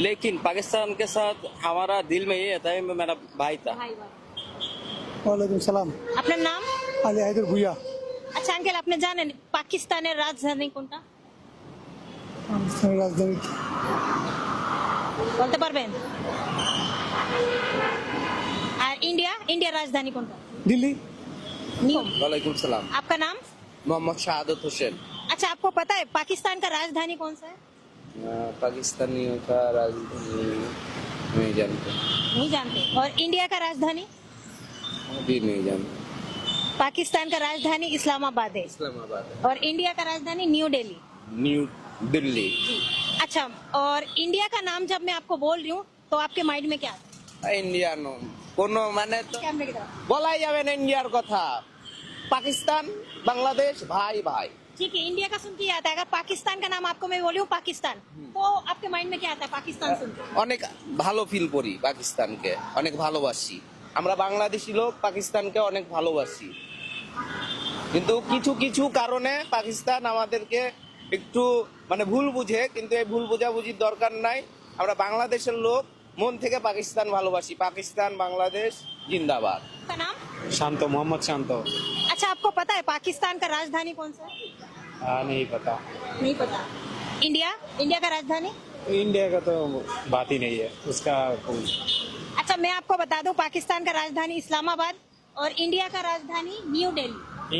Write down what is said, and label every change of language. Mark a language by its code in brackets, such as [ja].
[hi] लेकिन पाकिस्तान के साथ हमारा दिल में ये आता है, मेरा भाई था। वालेकुम सलाम। [bn] আপনার নাম? আলী হায়দার ভুইয়া। আচ্ছা আঙ্কেল, আপনি জানেন পাকিস্তানের রাজধানী কোনটা? পাকিস্তানের রাজধানী বলতে পারবেন? [hi] আর इंडिया राजधानी कौन सा? दिल्ली। न्यू। वालेकुम सलाम। आपका नाम? मोहम्मद शहादत हुसैन। अच्छा, आपको पता है पाकिस्तान का राजधानी कौन सा है? पाकिस्तानियों का राजधानी नहीं जानते। नहीं जानते। और इंडिया का राजधानी? भी नहीं जानते। पाकिस्तान का राजधानी इस्लामाबाद है। इस्लामाबाद है। और इंडिया का राजधानी न्यू दिल्ली। न्यू दिल्ली। अच्छा, और इंडिया का नाम जब मैं आपको बोल रही हूँ तो आपके माइंड में क्या आता है? [bn] ইন্ডিয়া কোনো মানে তো [hi] कैमरे की तरफ। [bn] বলাই যাবে না ইন্ডিয়ার কথা। পাকিস্তান বাংলাদেশ ভাই ভাই। [hi] ठीक है, इंडिया का सुन के आता है। अगर पाकिस्तान का नाम आपको मैं बोली हूँ पाकिस्तान, तो आपके माइंड में क्या आता है पाकिस्तान सुन के? [bn] অনেক ভালো ফিল করি পাকিস্তানকে, অনেক ভালোবাসি। আমরা বাংলাদেশি লোক পাকিস্তানকে অনেক ভালোবাসি, কিন্তু কিছু কিছু কারণে পাকিস্তান আমাদেরকে একটু মানে ভুল বুঝে, কিন্তু এই ভুল বোঝাবুঝির দরকার নাই। আমরা বাংলাদেশের লোক মন থেকে পাকিস্তান ভালোবাসি। পাকিস্তান বাংলাদেশ जिंदाबाद। [hi] आपका नाम? शांतो, मोहम्मद शांतो। अच्छा, आपको पता है पाकिस्तान का राजधानी कौन सा है? नहीं पता। नहीं पता। इंडिया का राजधानी? इंडिया का तो बात ही नहीं है उसका। अच्छा, मैं आपको बता दूं, पाकिस्तान का राजधानी इस्लामाबाद और इंडिया का राजधानी न्यू दिल्ली।